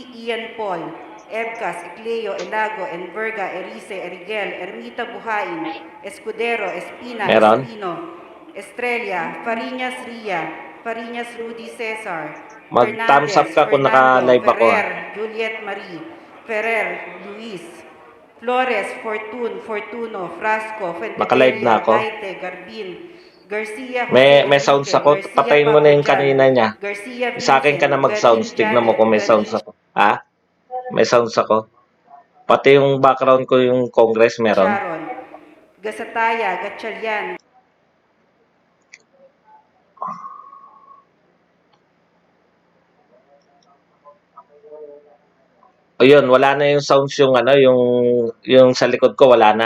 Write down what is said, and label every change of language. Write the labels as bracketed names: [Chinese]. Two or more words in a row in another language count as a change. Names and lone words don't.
[Filipino] Ian Paul, Ebcas, Ecleo, Elago, Enverga, Erice, Erigel, Ermita Buhain, Escudero, Espina, Meron? Espino, Estrella, Fariñas Ria, Fariñas Rudy Cesar, Mag-thumbs up Fernandez, ka kung Fernando, naka-live ako. Ferrer, Juliet Marie, Ferrer, Luis, Flores, Fortuno, Frasco, Naka-live na Fuentebella, ako. Gaite, Garbin, Garcia, Jose May sounds Enrique, ako. Garcia Patayin mo na yung Papajan, kanina niya. Garcia Sa akin ka na Vincent, mag-sounds. Garin Tignan mo Janet, kung may sounds Garin ako. Ha? May sounds ako. Pati yung background ko yung Congress meron. Sharon, Gasataya, Gatchalian. O yun, wala na yung sounds yung ano, yung sa likod ko wala na.